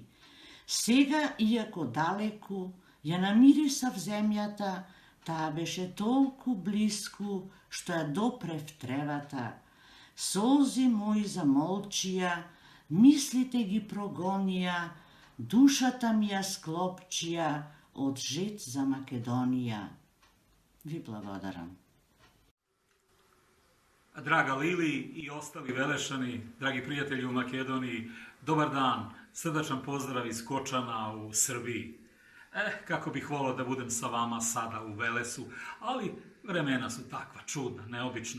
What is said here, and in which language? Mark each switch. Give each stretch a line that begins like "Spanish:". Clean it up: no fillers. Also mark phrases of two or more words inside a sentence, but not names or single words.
Macedonian: Сега, иако далеку, ја намирисав земјата, таа беше толку блиску, што ја допрев тревата. Солзи мои замолчија, мислите ги прогонија, душата ми ја склопчија од жет за Македонија. Ви благодарам.
Serbian: Draga Lili i ostali Velešani, dragi prijatelji u Makedoniji, dobar dan, srdačan pozdrav iz Kočana u Srbiji. Kako bih volao da budem sa vama sada u Velesu, ali vremena su takva, čudna, neobična.